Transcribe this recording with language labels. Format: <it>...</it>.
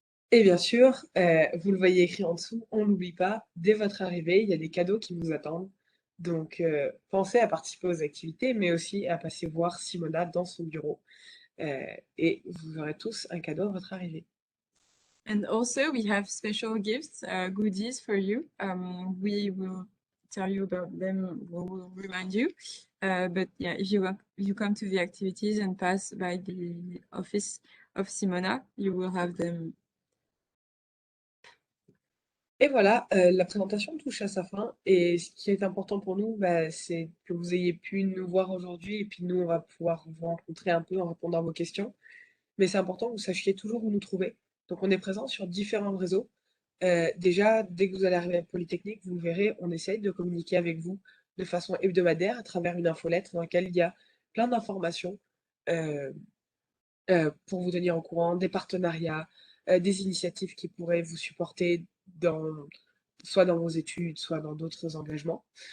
<fr>Et bien sûr, vous le voyez écrit en dessous, on n'oublie pas, dès votre arrivée, il y a des cadeaux qui vous attendent. Donc, pensez à participer aux activités, mais aussi à passer voir Simona dans son bureau. Et vous aurez tous un cadeau à votre arrivée.</fr> <en>And also we have special gifts, goodies for you. We will tell you about them, we will remind you. But yeah, if you come to the activities and pass by the office of Simona, you will have them.</en> <fr>Et voilà, la présentation touche à sa fin. Et ce qui est important pour nous, bah, c'est que vous ayez pu nous voir aujourd'hui. Et puis nous, on va pouvoir vous rencontrer un peu en répondant à vos questions. Mais c'est important que vous sachiez toujours où nous trouver. Donc on est présent sur différents réseaux. Déjà, dès que vous allez arriver à Polytechnique, vous verrez, on essaye de communiquer avec vous de façon hebdomadaire à travers une infolettre dans laquelle il y a plein d'informations pour vous tenir au courant des partenariats, des initiatives qui pourraient vous supporter soit dans vos études, soit dans d'autres engagements.</fr>